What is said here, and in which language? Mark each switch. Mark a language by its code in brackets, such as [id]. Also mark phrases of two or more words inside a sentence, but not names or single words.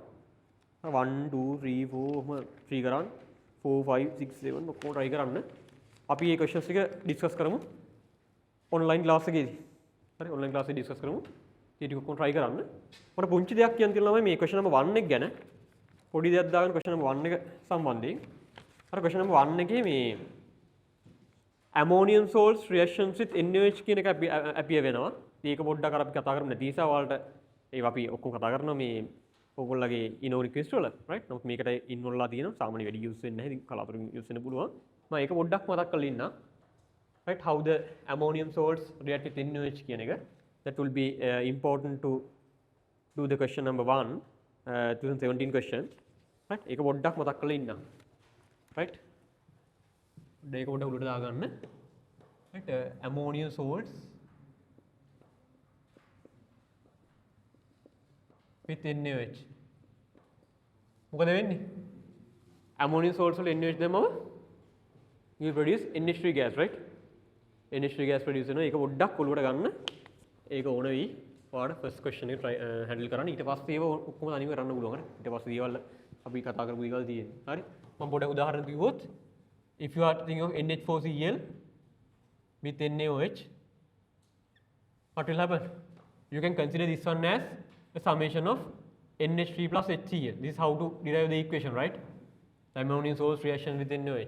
[si] 1 2 3 4 ඔහම 3 කරන්න 4 5 6 7 ඔක්කොම try කරන්න. අපි මේ questions ටික discuss කරමු [en] online class [si] එකේදී. හරි [en] online class [si] එකේ discuss කරමු. ඒ ටික ඔක්කොම try කරන්න. මට පුංචි දෙයක් කියන්න තියෙනවා ළමයි මේ [en] question number 1 [si] එක ගැන. පොඩි දෙයක් දාගෙන [en] question number 1 [si] එක සම්බන්ධයෙන්. අර [en] question number 1 [si] එකේ මේ [en] ammonium salts reactions with NaOH [si] කියන එක appear වෙනවා. ඒක පොඩ්ඩක් අර අපි කතා කරමු නැති නිසා ඔයාලට ඒක අපි ඔක්කොම කතා කරනවා මේ ඕගොල්ලගේ [en] inorganic chemistry [si] වල, right? නමුත් මේකට ඉන්වෝල්ලා තියෙනවා. සාමාන්‍ය වැඩි use වෙන්නේ නැහැ. ඉතින් කලාතුරකින් use වෙන්න පුළුවන්. මම ඒක පොඩ්ඩක් මතක් කරලා ඉන්නම්. [en] Right? How the ammonium salts react with NaOH [si] කියන එක. [en] That will be important to do the question number 1 2017 question. Right? [si] ඒක පොඩ්ඩක් මතක් කරලා ඉන්නම්. Right? ඒක පොඩ්ඩක් උඩට දාගන්න. [en] Right? Ammonium salts with NaOH. [si] මොකද වෙන්නේ? [en] Ammonium salts වල NaOH දැම්මම you produce NH3 gas, right? NH3 gas produce [si] වෙනවා. ඒක පොඩ්ඩක් ඔලුවට ගන්න. ඒක ඕන වෙයි. ඔයාලට [en] first question [si] එක [en] try handle [si] කරන්න. ඊට පස්සේ ඒව ඔක්කොම තනියම කරන්න පුළුවන්. හරි? ඊට පස්සේ දේවල් අපි කතා කරපු දේවල් තියෙන්නේ. හරි? මම පොඩ්ඩක් උදාහරණ කිව්වොත් [en] if you are thinking of NH4Cl with NaOH, what will happen? You can consider this one as a summation of NH3 plus HCl. This is how to derive the equation, right? The ammonium salts reaction with NaOH.